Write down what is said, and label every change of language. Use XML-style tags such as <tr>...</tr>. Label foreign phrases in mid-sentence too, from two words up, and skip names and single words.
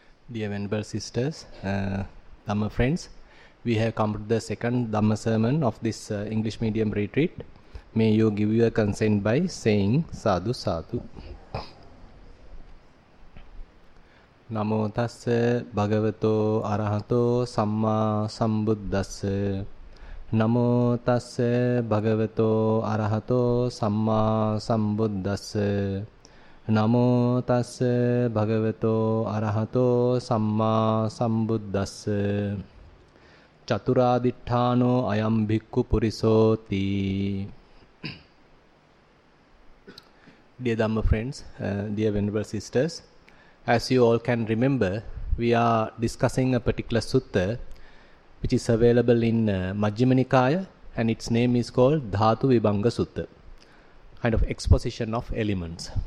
<en>Dear Venerable Sisters, Dhamma friends, we have come to the second Dhamma sermon of this English medium retreat. May you give your consent by saying</en> <pi>Sadhu Sadhu. Namo tassa bhagavato arahato samma sambuddhassa. Namo tassa bhagavato arahato samma sambuddhassa. Namo tassa bhagavato arahato samma sambuddhassa. Chaturaditthano ayam bhikkhu purisoti.</pi> <en>Dear Dhamma friends, dear Venerable Sisters, as you all can remember, we are discussing a particular sutta which is available in Majjhima Nikaya, and its name is called Dhatu Vibhanga Sutta, kind of exposition of elements.</en>